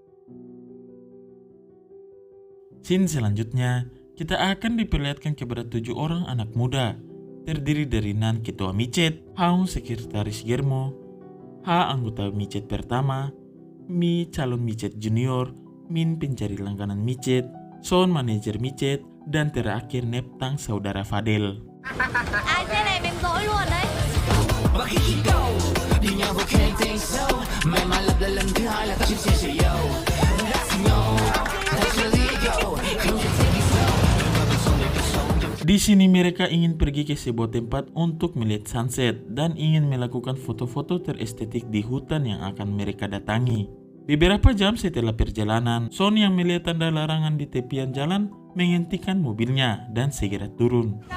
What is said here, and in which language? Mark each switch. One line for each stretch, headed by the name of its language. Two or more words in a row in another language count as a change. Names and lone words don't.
Indonesian: scene selanjutnya, kita akan diperlihatkan kepada 7 orang anak muda, terdiri dari Nan ketua micet, Haung sekretaris Germo, Ha anggota micet pertama, Mi calon micet junior, Min pencari langganan micet, Son manajer micet, dan terakhir Neptang saudara Fadel.
Vietnamese: Ai thế này em dỗi luôn đấy.
Indonesian: Di sini mereka ingin pergi ke sebuah tempat untuk melihat sunset dan ingin melakukan foto-foto terestetik di hutan yang akan mereka datangi. Beberapa jam setelah perjalanan, Son yang melihat tanda larangan di tepian jalan menghentikan mobilnya dan segera turun.